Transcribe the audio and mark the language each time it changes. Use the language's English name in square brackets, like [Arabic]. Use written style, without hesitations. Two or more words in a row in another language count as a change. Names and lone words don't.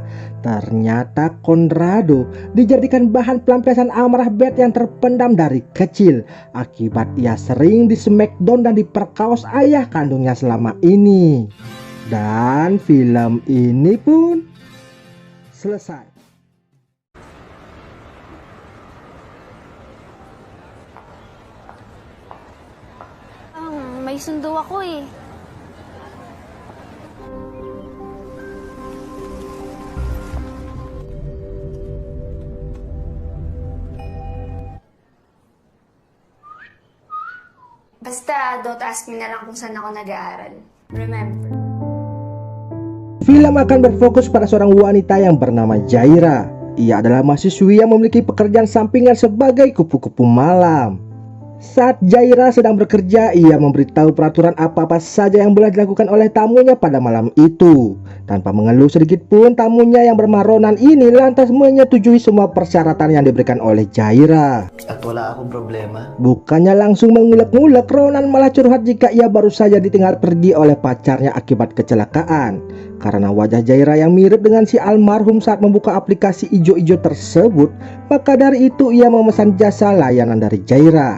[Indonesian] Ternyata Conrado dijadikan bahan pelampiasan amarah Beth yang terpendam dari kecil akibat ia sering di smackdown dan diperkaos ayah kandungnya selama ini. Dan film ini pun selesai. [Filipino] May sundo ako eh. Basta, [English] don't ask me [Filipino] na lang kung saan ako nag-aaral. Remember. [Indonesian] Film akan berfokus pada seorang wanita yang bernama Jaira. Ia adalah mahasiswi yang memiliki pekerjaan sampingan sebagai kupu-kupu malam. Saat Jaira sedang bekerja, ia memberitahu peraturan apa-apa saja yang boleh dilakukan oleh tamunya pada malam itu. Tanpa mengeluh sedikit pun, tamunya yang bernama Ronan ini lantas menyetujui semua persyaratan yang diberikan oleh Jaira. [Filipino] At wala akong problema. [Indonesian] Bukannya langsung mengulek-ngulek, Ronan malah curhat jika ia baru saja ditinggal pergi oleh pacarnya akibat kecelakaan. Karena wajah Jaira yang mirip dengan si almarhum saat membuka aplikasi ijo-ijo tersebut, maka dari itu ia memesan jasa layanan dari Jaira.